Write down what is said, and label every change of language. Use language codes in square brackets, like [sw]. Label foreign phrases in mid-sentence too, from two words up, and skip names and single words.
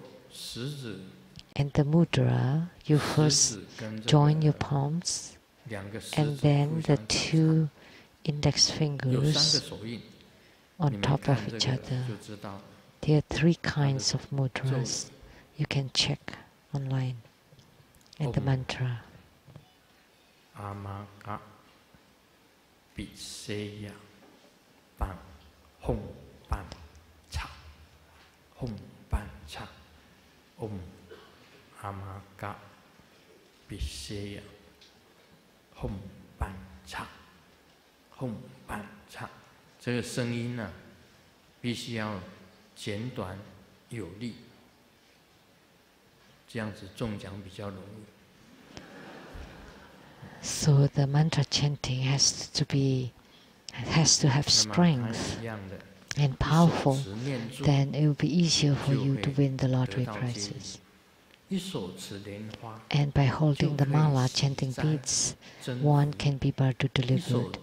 [en] And the mudra, you first join your palms, and then the 2 index fingers on top of each other. There are 3 kinds of mudras. You can check online. And the mantra. Amaka Biseya Ban Hong Ban Cha Hong Ban Cha Amaka Biseya Hong Ban Cha Hong Ban Cha， [zh] 这个声音呢，必须要简短有力，这样子中奖比较容易。 [en] So the mantra chanting has to have strength and powerful. Then it will be easier for you to win the lottery prizes. And by holding the mala chanting beads, one can be bardu delivered.